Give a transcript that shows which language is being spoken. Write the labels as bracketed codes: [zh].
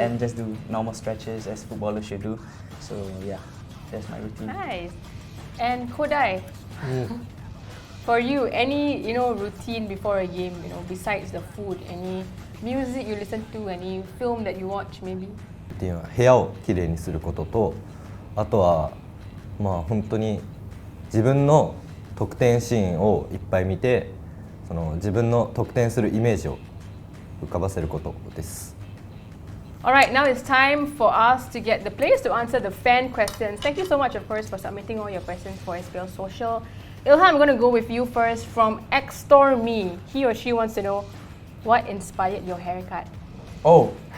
[en] And just do normal stretches as footballers should do. So yeah, that's my routine. Nice. And Kodai, for you, any routine before a game, besides the food, any music you listen to, any film that you watch maybe? [ja] っていうのは部屋をきれいにすることと、あとはまあ本当に自分の得点シーンをいっぱい見て、その自分の得点するイメージを浮かばせることです。 [en] Alright, now it's time for us to get the players to answer the fan questions. Thank you so much, of course, for submitting all your questions for SPL Social. Ilhan, I'm going to go with you first from XStorme. He or she wants to know what inspired your haircut. Oh.